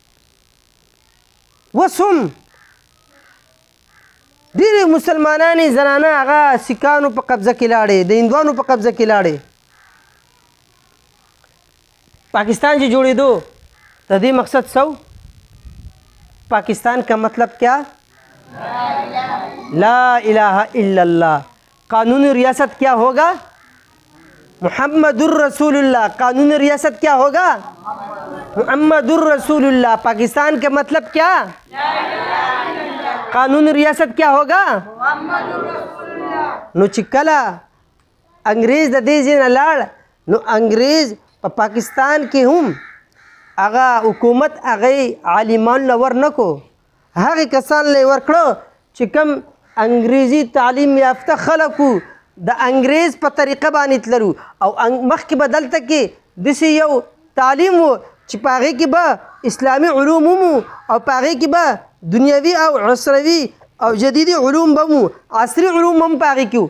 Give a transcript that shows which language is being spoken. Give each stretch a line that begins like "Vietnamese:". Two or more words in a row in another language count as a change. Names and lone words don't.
Pashto: اوس هم ډېرې مسلمانانې زنانه هغه سیکانو په قبضه کې لاړې، د هندوانو په قبضه کې لاړې. پاکستان چې جوړېدو د دې مقصد څه و؟
Urdu: پاکستان کا مطلب کیا؟
Arabic: لا الہ الا اللہ.
Urdu: قانون ریاست کیا ہوگا؟
Arabic: محمد الرسول اللہ.
Urdu: قانون ریاست کیا ہوگا؟
Arabic: محمد الرسول اللہ.
Urdu: پاکستان کا مطلب کیا؟ قانون ریاست کیا ہوگا؟
Pashto: نو چې کله انګریز د دې ځای نه لاړ نو انګریز په پاکستان کې هم هغه حکومت هغه عالمان له ور نه کو، هغې کسان له یې ورکړه چې کوم انګریزي تعلیم یافته خلک وو، د انګریز په طریقه باندې تللو او مخکې به دلته کې داسې یو تعلیم و چې په هغې کې به اسلامي علوم هم او په هغې کې به دنیوي او عصروي او جدیدي علوم به مو، عصري علوم هم په هغې کې وو.